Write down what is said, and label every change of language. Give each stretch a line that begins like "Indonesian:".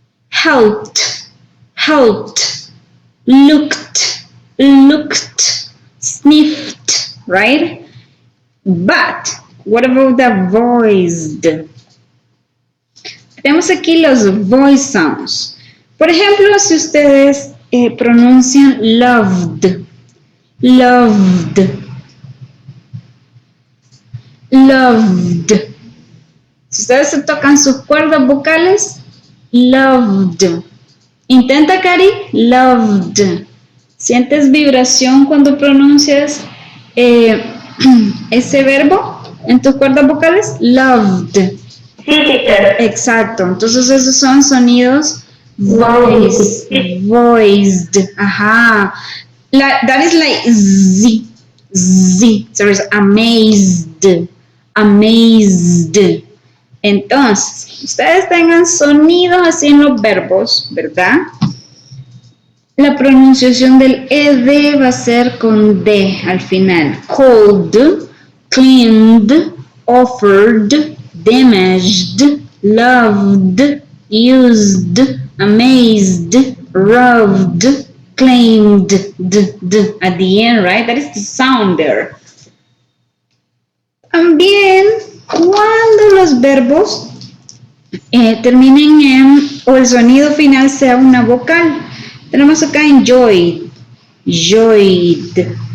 English: Helped, helped, looked, looked, sniffed, right? But, what about the voiced?
Spanish: Tenemos aquí los voice sounds. Por ejemplo, si ustedes pronuncian loved, loved, loved. Si ustedes se tocan sus cuerdas vocales, loved. Intenta, Cari, loved. ¿Sientes vibración cuando pronuncias ese verbo en tus cuerdas vocales?
English: Loved.
Spanish: Sí, teacher. Exacto. Entonces esos son sonidos voiced. Ajá.
English: That is like Z. Z. So it's amazed. Amazed.
Spanish: Entonces, ustedes tengan sonidos así en los verbos, ¿verdad? La pronunciación del ed va a ser con D al final.
English: Cold, cleaned, offered, damaged, loved, used, amazed, rubbed, claimed, d at the end, right? That is the sound there.
Spanish: También, cuando los verbos terminen en, o el sonido final sea una vocal, tenemos acá enjoyed, joyed.